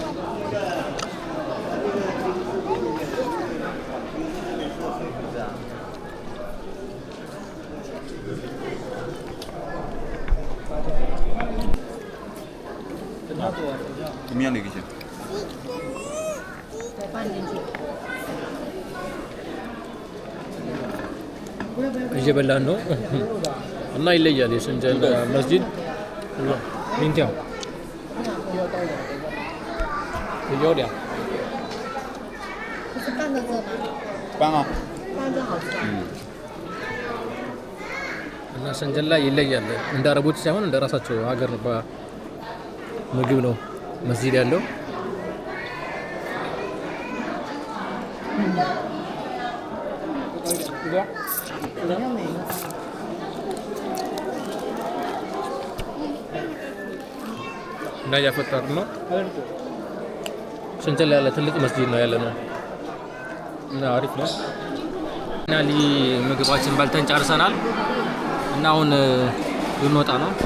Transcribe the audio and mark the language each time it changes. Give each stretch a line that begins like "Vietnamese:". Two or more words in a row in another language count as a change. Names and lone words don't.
Chinese: 怎么样的一个些？放进去。
Amharic: እየበላን ነው እና ይለያል። የሸንጀን መስጂድ ሚንቲያ ወዲያ
Chinese: 不是拌着这吗？拌啊。拌着好吃。
Amharic: እና ሸንጀን ላይ ይለያል። እንደ አረቦች ሳይሆን እንደ ራሳቸው ሀገር ምግብ ነው መስጂድ ያለው። እና እያፈጠር ነው። ሸንጀን ላይ ያለ ትልቅ መስጂድ ነው ያለ ነው እና አሪፍ ነው። እና ምግባችን በልተን ጨርሰናል እና አሁን ልንወጣ ነው።